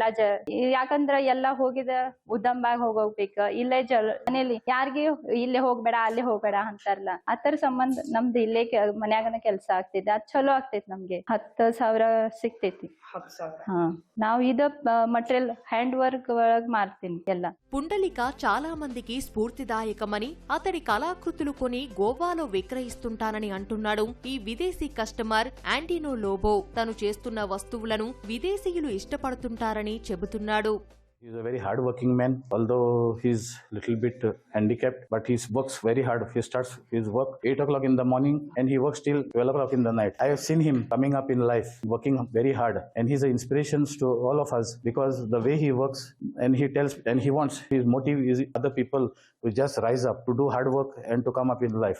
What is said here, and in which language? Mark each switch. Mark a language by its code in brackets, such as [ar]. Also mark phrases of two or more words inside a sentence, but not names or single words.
[kn] ಯಾಕಂದ್ರ ಎಲ್ಲಾ ಹೋಗಿದ ಉದಂಬಾಗ ಹೋಗ್ಬೇಕ, ಇಲ್ಲೇ ಮನೇಲಿ ಯಾರಿಗಿ ಇಲ್ಲೇ ಹೋಗ್ಬೇಡ ಅಲ್ಲೇ ಹೋಗ್ಬೇಡ ಅಂತಾರಲ್ಲ. ಅದ್ರ ಸಂಬಂಧ ನಮ್ದು ಇಲ್ಲೇ ಮನ್ಯಾಗನ ಕೆಲ್ಸ ಆಗ್ತೈತಿ. ಅದ್ ಚಲೋ ಆಗ್ತೈತಿ. ನಮ್ಗೆ 10,000 ಸಿಗ್ತೈತಿ. ನಾವು ಇದ ಮಟೀರಿಯಲ್ [en] hand work [kn] ಒಳಗ್ ಮಾರ್ತೀನಿ ಎಲ್ಲ. [te] పుండలిక చాలా మందికి స్ఫూర్తిదాయకమని, అతడి కళాకృతులు కొని గోవాలో విక్రయిస్తుంటానని అంటున్నాడు ఈ విదేశీ కస్టమర్ ఆంటినో లోబో. తను చేస్తున్న వస్తువులను విదేశీయులు ఇష్టపడుతుంటారని చెబుతున్నాడు. [en] He's a very hard-working man, although he's little bit handicapped, but he works very hard. He starts his work 8 o'clock in the morning and he works till 12 o'clock in the night. I have seen him coming up in life, working very hard, and he's an inspiration to all of us because the way he works and he tells and he wants, his motive is other people to just rise up, to do hard work and to come up in life.